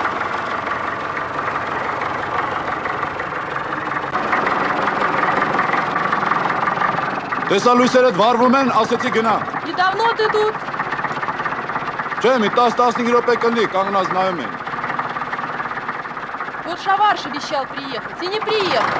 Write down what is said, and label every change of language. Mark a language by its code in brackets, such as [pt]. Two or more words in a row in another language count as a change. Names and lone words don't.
[hy] Տեսալույսերդ վարվում են, ասեցի գնա։ [ru] Недавно ты тут. [hy] Չէ, մի 10-15 րոպե կլինի, կանգնած նայում են։ [ru] Вот Шаварш обещал приехать и не приехал.